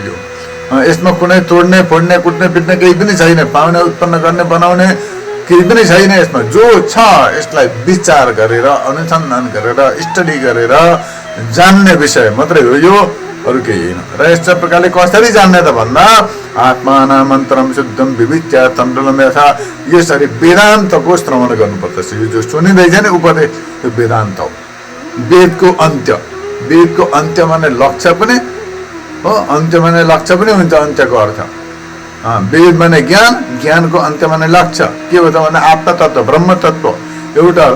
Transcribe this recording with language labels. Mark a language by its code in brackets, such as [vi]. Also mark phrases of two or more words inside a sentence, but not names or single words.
[ne] यो यसमा कुनै तोड्ने, फोड्ने, कुट्ने, पिट्ने केही पनि छैन, पाउने, उत्पन्न गर्ने, बनाउने केही पनि छैन। यसमा जो छ यसलाई विचार गरेर, अनुसन्धान गरेर, स्टडी गरेर जान्ने विषय मात्रै हो यो, अरू केही होइन। र यस्तो प्रकारले कसरी जान्ने त भन्दा [sa] आत्मानामन्तरम शुद्धम विविच्य तण्डुलम यथा, [ne] यसरी वेदान्तको श्रवण गर्नुपर्दछ। यो जो सुनिँदैछ नि उपदेश, यो वेदान्त हो, वेदको अन्त्य। वेदको अन्त्य माने लक्ष्य पनि हो, अन्त्य माने लक्ष्य पनि हुन्छ अन्त्यको अर्थ। वेद माने ज्ञान, ज्ञानको अन्त्य माने लक्ष्य। के हो त भने आत्मतत्व, ब्रह्म तत्व एउटा अर्थ।